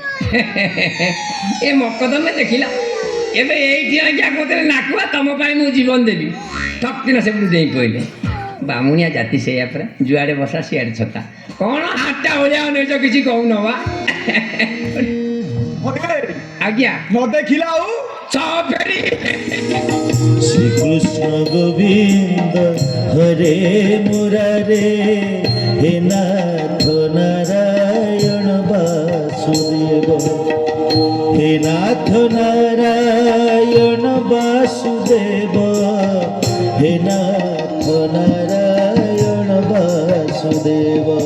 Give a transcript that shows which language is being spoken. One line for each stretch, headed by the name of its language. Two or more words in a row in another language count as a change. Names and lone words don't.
Odia: ଏ ମକଦମେ ଦେଖିଲା ଏବେ ଏଇଠି ଆଜ୍ଞା କହୁଥିଲେ ନାକୁଆ ତମ ପାଇଁ ମୁଁ ଜୀବନ ଦେବି। ଠକ୍କିନା ସେପଟୁ ଡେଇଁ ପଇଲେ। ବାମୁଣିଆ ଜାତି ସେଇଆ ପରା, ଯୁଆଡ଼େ ବସା ସିଆଡ଼େ ଛତା। କ'ଣ ହାତଟା ଭଳିଆ ଅନେଇଛ କିଛି କହୁନ ବା? ଆଜ୍ଞା ନ ଦେଖିଲା ଆଉ ଫେରି
Sanskrit: শ্রীকৃষ্ণ গোবিন্দ হরে মুরারে হে নাথ নারায়ণ বাসুদেব হে নাথ নারায়ণ বাসুদেব হে নাথ নারায়ণ বাসুদেব।